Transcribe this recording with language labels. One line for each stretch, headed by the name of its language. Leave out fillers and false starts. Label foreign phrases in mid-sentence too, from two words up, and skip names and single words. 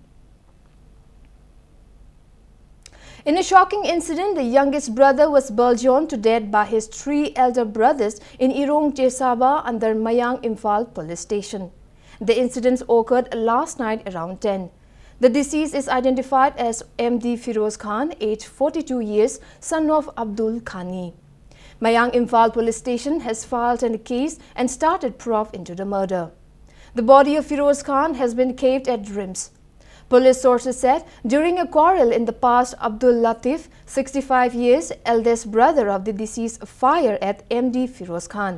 English: In a shocking incident, the youngest brother was burgled to death by his 3 elder brothers in Irong Chesaba under Mayang Imphal police station. The incident occurred last night around 10. The deceased is identified as MD Firoz Khan, aged 42 years, son of Abdul Khani. Mayang Imphal police station has filed a case and started probe into the murder. The body of Firoz Khan has been kept at RIMS. Police sources said during a quarrel in the past, Abdul Latif, 65 years, eldest brother of the deceased, fired at MD Firoz Khan.